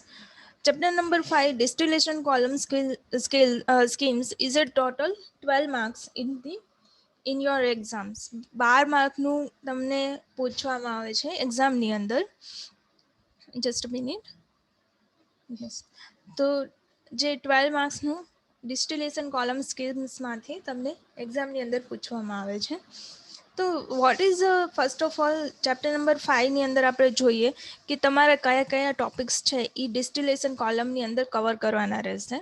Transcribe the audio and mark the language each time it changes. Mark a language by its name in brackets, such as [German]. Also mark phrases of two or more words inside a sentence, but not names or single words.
[English] Chapter number 5 Distillation Column Schemes is a total 12 marks in your exams. [Gujarati] 12 માર્કનું તમને પૂછવામાં આવે છે એક્ઝામની અંદર. [English] just a minute. [Gujarati] યસ, તો જે 12 માર્ક્સનું [English] distillation column schemesમાંથી [Gujarati] તમને એક્ઝામની અંદર પૂછવામાં આવે છે. તો [English] what is first of all chapter number [Gujarati] 5ની અંદર આપણે જોઈએ કે તમારા કયા કયા ટોપિક્સ છે એ [English] distillation columnની [Gujarati] અંદર કવર કરવાના રહેશે.